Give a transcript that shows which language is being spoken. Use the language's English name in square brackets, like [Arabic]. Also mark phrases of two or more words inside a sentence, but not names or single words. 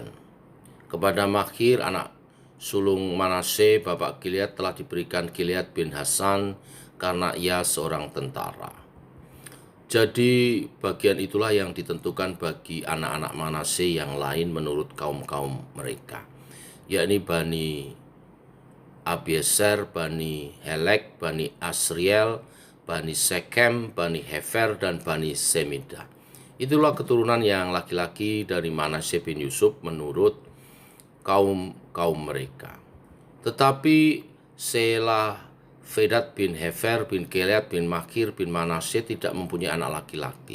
[Indonesian] Kepada Makhir anak sulung Manasye, bapak Gilead, telah diberikan Gilead bin Hasan karena ia seorang tentara. Jadi bagian itulah yang ditentukan bagi anak-anak Manasye yang lain menurut kaum-kaum mereka, yakni Bani Abieser, Bani Helek, Bani Asriel, Bani Sekem, Bani Hefer, dan Bani Semida. Itulah keturunan yang laki-laki dari Manasye bin Yusuf menurut kaum mereka. Tetapi Selah, Vedat bin Hefer bin Gilead bin Makhir bin Manasye tidak mempunyai anak laki-laki.